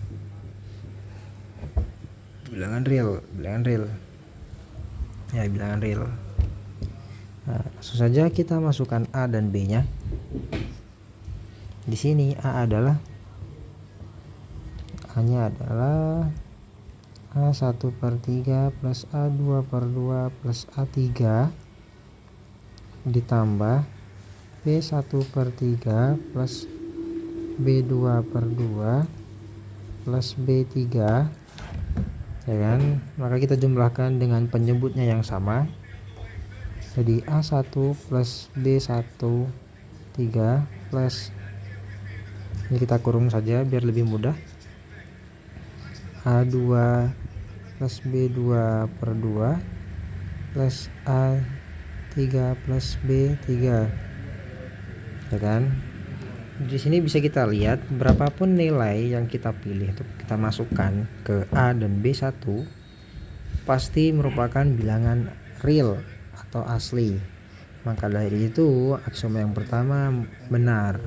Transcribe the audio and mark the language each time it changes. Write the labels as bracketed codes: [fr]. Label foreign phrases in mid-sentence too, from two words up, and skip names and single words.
[id] Bilangan real. Ya, bilangan real. Nah, langsung saja kita masukkan A dan B-nya. Di sini A-nya adalah A1 per 3 plus A2 per 2 plus A3 ditambah B1 per 3 plus B2 per 2 plus B3, ya kan? Maka kita jumlahkan dengan penyebutnya yang sama. Jadi A1 plus B1 3 plus, ini kita kurung saja biar lebih mudah, A2 plus B2 per 2 plus A3 plus B3, ya kan? Di sini bisa kita lihat berapapun nilai yang kita pilih untuk kita masukkan ke A dan B1 pasti merupakan bilangan real atau asli. Maka dari itu aksioma yang pertama benar.